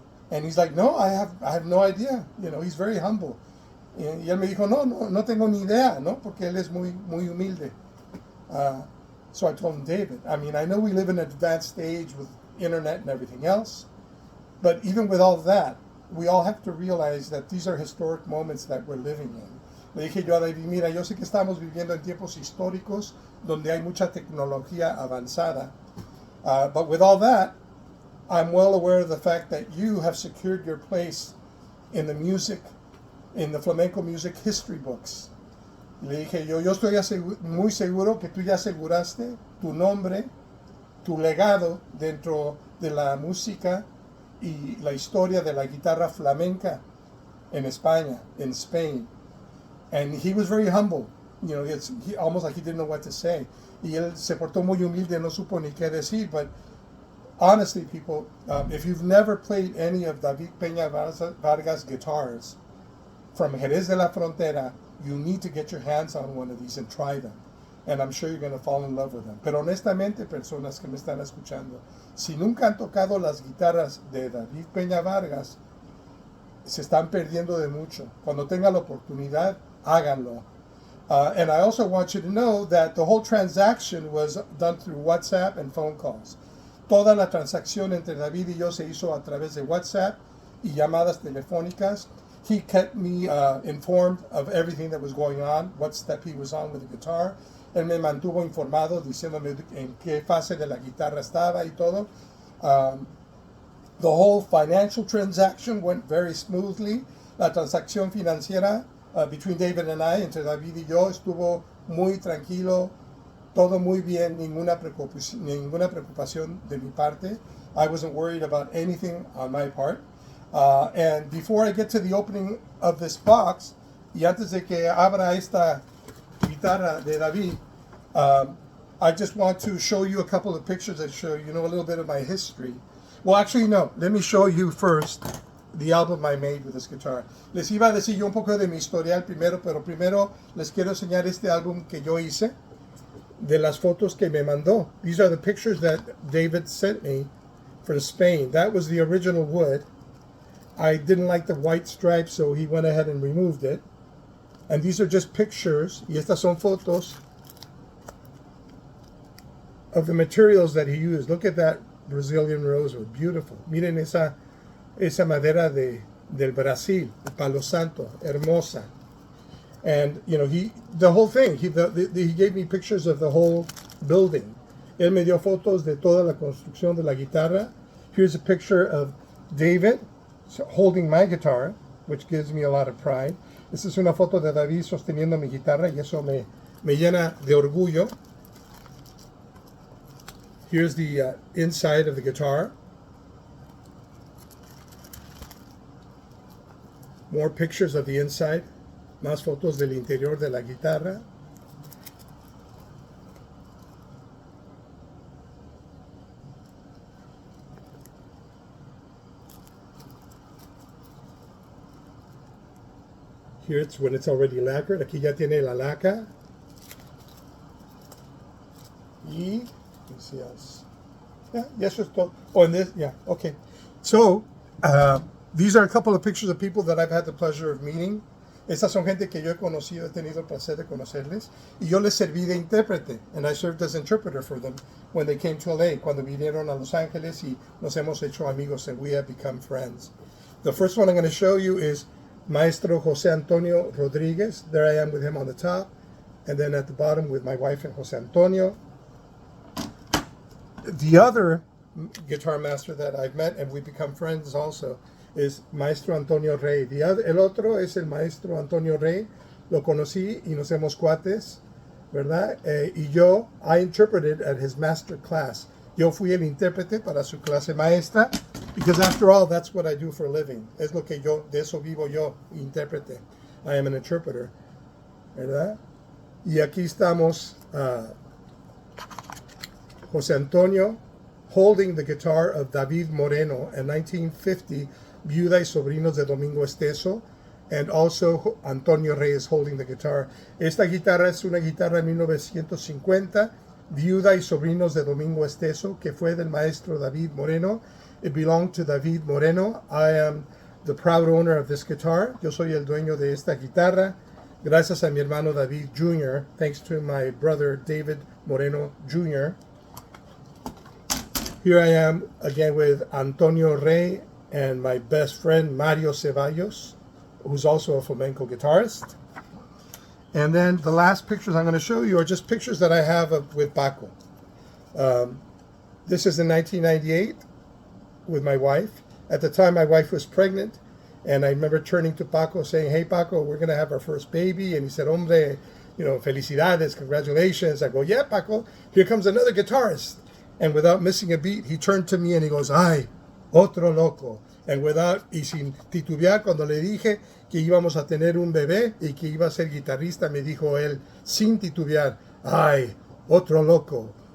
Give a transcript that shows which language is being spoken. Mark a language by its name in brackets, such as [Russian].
[English] And he's like, no, I have no idea. You know, he's very humble. [Spanish] Y él me dijo, no tengo ni idea, ¿no? Porque él es muy humilde. [English] So I told him, David, I mean, I know we live in an advanced stage with internet and everything else, but even with all that, we all have to realize that these are historic moments that we're living in. [Spanish] Le dije yo a David, mira, yo sé que estamos viviendo en tiempos históricos donde hay mucha tecnología avanzada, [English] but with all that, I'm well aware of the fact that you have secured your place in the music, in the flamenco music history books. [Spanish] Le dije yo estoy muy seguro que tú ya aseguraste tu nombre, tu legado dentro de la música y la historia de la guitarra flamenca en España, [English] in Spain. And he was very humble. You know, he almost like he didn't know what to say. [Spanish] Y él se portó muy humilde, no supo ni qué decir. [English] But honestly, people, if you've never played any of David Peña Vargas guitars from Jerez de la Frontera, you need to get your hands on one of these and try them. And I'm sure you're going to fall in love with them. [Spanish] Pero honestamente, personas que me están escuchando, si nunca han tocado las guitarras de David Peña Vargas, se están perdiendo de mucho. Cuando tengan la oportunidad, háganlo. [English] And I also want you to know that the whole transaction was done through WhatsApp and phone calls. [Spanish] Toda la transacción entre David y yo se hizo a través de WhatsApp y llamadas telefónicas. [English] He kept me informed of everything that was going on, what step he was on with the guitar. [Spanish] Él me mantuvo informado diciéndome en qué fase de la guitarra estaba y todo. [English] The whole financial transaction went very smoothly. [Spanish] La transacción financiera [English] between David and I, [Spanish] entre David y yo, estuvo muy tranquilo, todo muy bien, ninguna preocupación de mi parte. [English] I wasn't worried about anything on my part. And before I get to the opening of this box, [Spanish] y antes de que abra esta guitarra de David, [English] I just want to show you a couple of pictures that show, you know, a little bit of my history. Well, actually, no. Let me show you first the album I made with this guitar. [Spanish] Les iba a decir yo un poco de mi historial primero, pero primero les quiero enseñar este álbum que yo hice, de las fotos que me mandó. [English] These are the pictures that David sent me for Spain. That was the original wood. I didn't like the white stripes, so he went ahead and removed it. And these are just pictures, [Spanish] y estas son fotos [English] of the materials that he used. Look at that Brazilian rosewood, beautiful. [Spanish] Miren esa madera del Brasil, de Palo Santo, hermosa. [English] And you know, the whole thing, he gave me pictures of the whole building. [Spanish] Él me dio fotos de toda la construcción de la guitarra. [English] Here's a picture of David holding my guitar, which gives me a lot of pride. [Spanish] Esta es una foto de David sosteniendo mi guitarra y eso me llena de orgullo. [English] Here's the inside of the guitar. More pictures of the inside. [Spanish] Más fotos del interior de la guitarra. [English] Here it's when it's already lacquered. [Spanish] Aquí ya tiene la laca. [English] Y let's see else. Yeah, [Spanish] eso es todo. [English] Oh, and this, yeah, okay. So, these are a couple of pictures of people that I've had the pleasure of meeting. [Spanish] Estas son gente que yo he conocido, he tenido el placer de conocerles. Y yo les serví de intérprete. [English] And I served as interpreter for them when they came to LA, [Spanish] cuando vinieron a Los Ángeles y nos hemos hecho amigos [English] and we have become friends. The first one I'm going to show you is Maestro Jose Antonio Rodriguez. There I am with him on the top. And then at the bottom with my wife and Jose Antonio. The other guitar master that I've met, and we've become friends also, is Maestro Antonio Rey. [Spanish] El otro es el Maestro Antonio Rey. Lo conocí y nos hemos cuates, ¿verdad? [English] Y I interpreted at his master class. [Spanish] Yo fui el intérprete para su clase maestra, [English] because after all, that's what I do for a living. [Spanish] Es lo que de eso vivo yo, intérprete. [English] I am an interpreter, [Spanish] ¿verdad? Y aquí estamos, [English] Jose Antonio holding the guitar of David Moreno in 1950, Viuda y Sobrinos de Domingo Esteso, and also Antonio Reyes holding the guitar. [Spanish] Esta guitarra es una guitarra de 1950, viuda y sobrinos de Domingo Esteso, que fue del maestro David Moreno. [English] It belonged to David Moreno. I am the proud owner of this guitar. [Spanish] Yo soy el dueño de esta guitarra. Gracias a mi hermano David Jr., [English] thanks to my brother David Moreno Jr. Here I am again with Antonio Rey and my best friend Mario Ceballos, who's also a flamenco guitarist. And then the last pictures I'm going to show you are just pictures that I have with Paco. This is in 1998 with my wife. At the time, my wife was pregnant, and I remember turning to Paco saying, "Hey, Paco, we're going to have our first baby." And he said, [Spanish] "Hombre, felicidades, [English] congratulations." I go, "Yeah, Paco, here comes another guitarist." And without missing a beat, he turned to me and he goes, [Spanish] "Ay, otro loco." And sin titubear, cuando le dije que íbamos a tener un bebé y que iba a ser guitarrista, me dijo él, sin titubear, "Ay, otro loco."